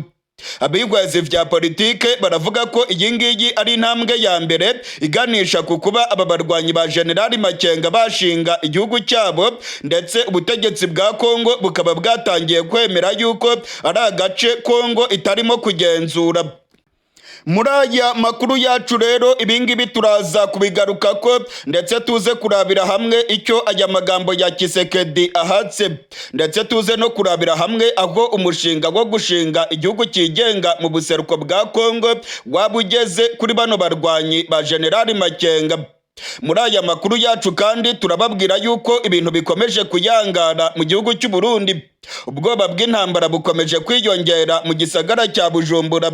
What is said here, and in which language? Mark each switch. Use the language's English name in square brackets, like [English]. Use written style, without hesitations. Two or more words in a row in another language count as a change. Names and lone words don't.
[Rundi] Abihwezi vya politike baravuga ko iyi ngiyi ari intambwe ya mbere iganisha ku kuba aba barwanyi ba General Makenga bashinga igihugu cyabo, ndetse ubutegetsi bwa Kongo bukaba bwatangiye kwemera yuko ari agace Kongo itarimo kugenzura. Muri aya makuru yacu rero ibingibi turaza kubigaruka ko, ndetse tuze kurabira hamwe icyo aya magambo ya Tshisekedi ahatse, ndetse tuze no kurabira hamwe aho umushinga wo gushinga igihugu kigenga mu buseruko bwa Kongo wabugeze kuri bano barwanyi ba General Makenga. Muri aya makuru yacu kandi turababwira yuko ibintu bikomeje kuyangana mu gihugu cy'u Burundi. Ubwoba bw'intambara bukomeje kwiyongera mu gisagara cya Bujumbura.